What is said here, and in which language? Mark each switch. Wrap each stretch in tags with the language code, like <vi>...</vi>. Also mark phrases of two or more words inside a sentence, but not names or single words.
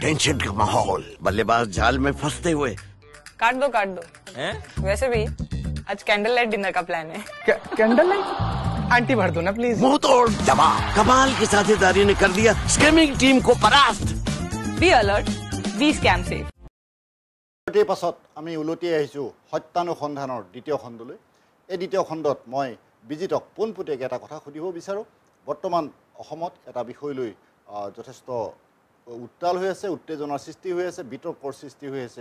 <hi>टेंशन का माहौल, बल्लेबाज जाल में फंसते हुए। काट दो वैसे भी आज</hi> <en>candle light dinner</en> <hi>का प्लान है।</hi> <en>candle light?</en> <hi>आंटी भर दो ना प्लीज। मुंह तोड़ जवाब, कमाल की साझेदारी ने कर दिया</hi> <en>scamming team</en> <hi>को परास्त।</hi> <en>be alert, be scam safe.</en> <as>পাছত আমি উলটি আহিছোঁ সত্যানুসন্ধানৰ দ্বিতীয় খণ্ডলৈ এই দ্বিতীয় খণ্ডত মই বিজিতক পোনপটীয়াকৈ এটা কথা সুধিব বিচাৰোঁ বৰ্তমান অসমত এটা বিষয় লৈ যথেষ্ট উত্তাল হৈ আছে, উত্তেজনাৰ সৃষ্টি হৈ আছে, বিতৰ্কৰ সৃষ্টি হৈ আছে।</as>